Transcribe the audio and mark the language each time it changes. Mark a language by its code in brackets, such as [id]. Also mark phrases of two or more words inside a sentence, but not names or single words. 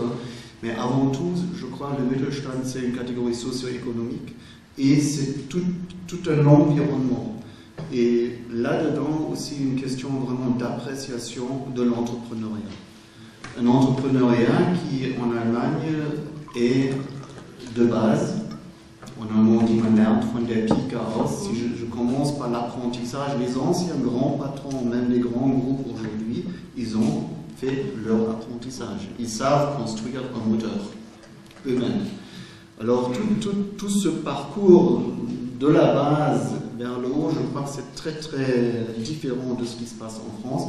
[fr] Mais avant tout, je crois que le Mittelstand, c'est une catégorie socio-économique et c'est tout un environnement. Et là-dedans aussi une question vraiment d'appréciation de l'entrepreneuriat. Un entrepreneuriat qui en Allemagne est de base, on a un mot dit [de] man lernt von der Pike aus. [fr] Si je commence par l'apprentissage, les anciens grands patrons, même les grands groupes aujourd'hui, ils ont fait leur apprentissage. Ils savent construire un moteur eux-mêmes. Alors tout ce parcours de la base vers le haut, je crois que c'est très très différent de ce qui se passe en France.